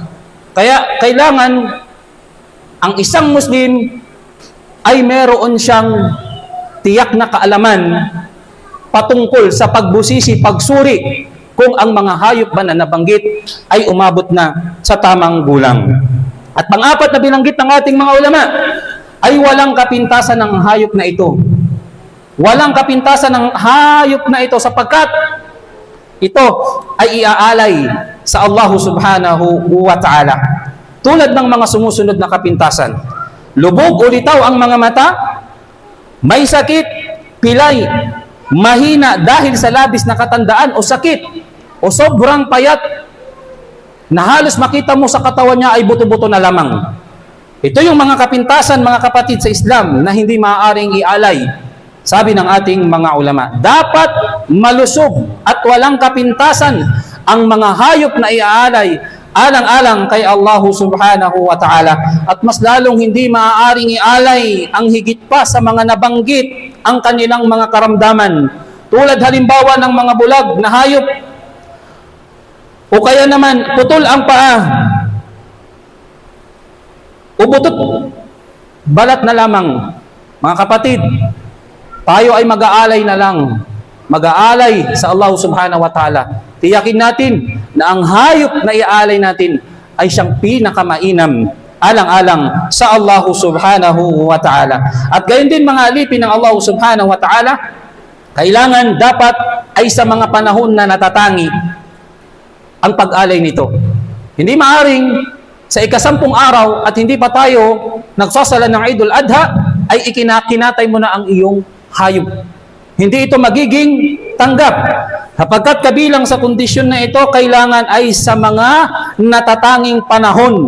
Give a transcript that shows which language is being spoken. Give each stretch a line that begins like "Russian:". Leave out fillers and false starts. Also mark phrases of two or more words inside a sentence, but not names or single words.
Filipino: Kaya kailangan ang isang Muslim ay meron siyang tiyak na kaalaman patungkol sa pagbusisi, pagsuri kung ang mga hayop ba na nabanggit ay umabot na sa tamang gulang. At pang-apat na binanggit ng ating mga ulama ay walang kapintasan ng hayop na ito. Walang kapintasan ng hayop na ito sapagkat ito ay iaalay sa
Arabic: Allah subhanahu wa ta'ala.
Filipino: Tulad ng mga sumusunod na kapintasan. Lubog o litaw ang mga mata, may sakit, pilay, mahina dahil sa labis na katandaan o sakit, o sobrang payat, na halos makita mo sa katawan niya ay buto-buto na lamang. Ito yung mga kapintasan, mga kapatid sa Islam, na hindi maaaring ialay. Sabi ng ating mga ulama, dapat malusog at walang kapintasan ang mga hayop na iaalay alang-alang kay
Arabic: Allah subhanahu wa ta'ala.
Filipino: At mas lalong hindi maaaring ialay ang higit pa sa mga nabanggit ang kanilang mga karamdaman. Tulad halimbawa ng mga bulag na hayop, o kaya naman putol ang paa, o butot balat na lamang. Mga kapatid, tayo ay mag-aalay na lang. Mag-aalay sa
Arabic: Allah subhanahu wa ta'ala.
Filipino: Tiyakin natin na ang hayop na iaalay natin ay siyang pinakamainam alang-alang sa
Arabic: Allah subhanahu wa ta'ala.
Filipino: At gayon din mga alipin ng
Arabic: Allah subhanahu wa ta'ala,
Filipino: kailangan dapat ay sa mga panahon na natatangi ang pag-alay nito. Hindi maaring sa ika-10 araw at hindi pa tayo nagsasala ng Eidul Adha ay ikinakinatay mo na ang iyong hayop. Hindi ito magiging tanggap. Sapagkat kabilang sa kondisyon na ito, kailangan ay sa mga natatanging panahon.